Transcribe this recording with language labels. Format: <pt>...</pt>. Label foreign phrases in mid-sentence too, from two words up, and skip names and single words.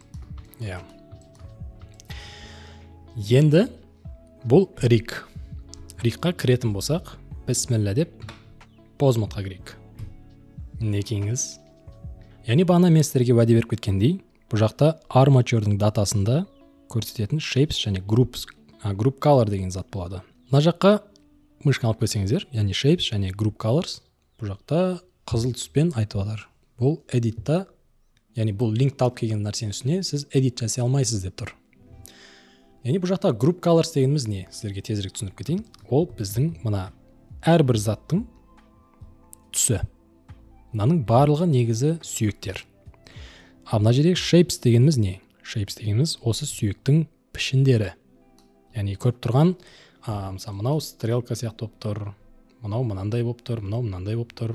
<kk>Енді бұл риг. Ригқа кіретін болсақ, бісміллә деп поз модқа кірейік. Некеңіз. Яғни бағана мен сіздерге уәде беріп кеткендей, бұл жақта арматюрдың датасында көрсететін shapes және</kk> <en>group color</en> <kk>деген зат болады. Мына жаққа мышқа алып кетсеңіздер, яғни shapes және</kk> <en>group colors,</en> <kk>бұл жақта қызыл түспен айтып жатыр. Бұл editта яғни бұл линкті алып келген нәрсенің үстіне сіз edit жасай алмайсыз деп тұр. Яғни бұл жақта</kk> <en>group colors</en> <kk>дегеніміз не? Сіздерге тезірек түсіндіріп кетейін. Ол біздің мына әрбір заттың түсі. Мынаның барлығы негізі сүйектер. Ал мына жердегі shapes дегеніміз не? Shapes дегеніміз осы сүйектің пішіндері. Яғни көріп тұрған, мысалы мынау стрелка сияқты болып тұр, мынау мынандай болып тұр, мынау мынандай болып тұр.</kk>